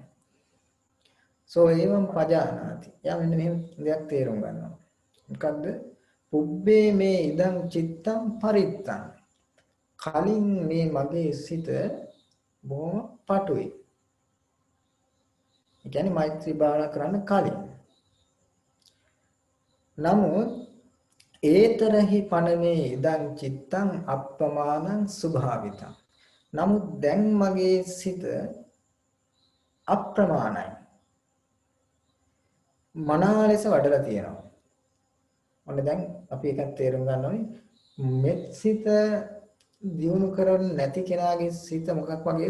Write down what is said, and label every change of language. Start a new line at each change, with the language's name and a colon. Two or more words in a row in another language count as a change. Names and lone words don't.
Pali: සෝ එවං පජානාති.
Sinhala: එයා මෙන්න මෙහෙම දෙයක් තේරුම් ගන්නවා. මොකද්ද?
Pali: පුබ්බේ මේ ඉදං චිත්තං පරිත්තං.
Sinhala: කලින් මේ මගේ සිත බොහොම පටුයි. ඒ කියන්නේ මෛත්‍රී භාවනා කරන්න කලින්.
Pali: නමුත් ඒතරහි පනමේ ඉදං චිත්තං අප්‍රමාණං සුභාවිතං.
Sinhala: නමුත් දැන් මගේ සිත අප්‍රමාණයි. මනා ලෙස වඩලා තියෙනවා. ඔන්න දැන් අපි එකක් තේරුම් ගන්න ඕනේ. මෙත් සිත දියුණු කරන්නේ නැති කෙනාගේ සිත මොකක් වගේද?